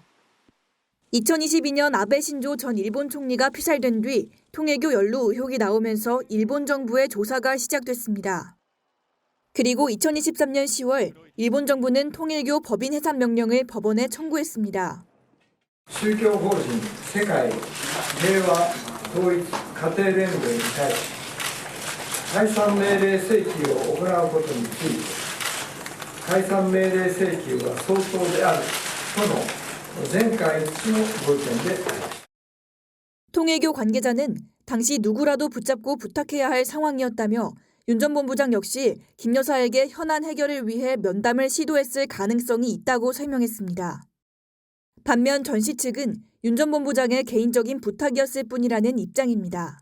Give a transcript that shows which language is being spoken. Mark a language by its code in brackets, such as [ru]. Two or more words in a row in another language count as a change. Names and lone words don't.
[ko] 2022년 아베 신조 전 일본 총리가 피살된 뒤 통일교 연루 의혹이 나오면서 일본 정부의 조사가 시작됐습니다. 그리고 2023년 10월 일본 정부는 통일교 법인 해산 명령을 법원에 청구했습니다. [ja] 宗教法人世界平和統一家庭連合に対し解散命令請求を行うことについて解散命令請求は相当であるとの全会一致のご意見であります。 [ko] 통일교 관계자는 당시 누구라도 붙잡고 부탁해야 할 상황이었다며 윤 전 본부장 역시 김 여사에게 현안 해결을 위해 면담을 시도했을 가능성이 있다고 설명했습니다. 반면 전 씨 측은 윤 전 본부장의 개인적인 부탁이었을 뿐이라는 입장입니다.